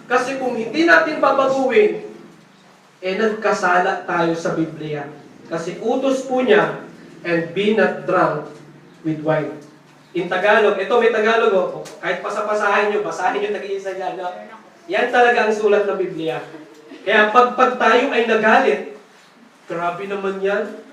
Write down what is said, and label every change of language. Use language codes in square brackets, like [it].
[tl] Kasi kung hindi natin babaguhin, nagkasala tayo sa Biblia. Kasi utos po niya, [en] and be not drunk with wine. [tl] In Tagalog, ito may Tagalog, kahit pasapasahin nyo, basahin nyo tag-iisa yan. Yan talaga ang sulat ng Biblia. Kaya pag tayo ay nagalit, grabe naman yan.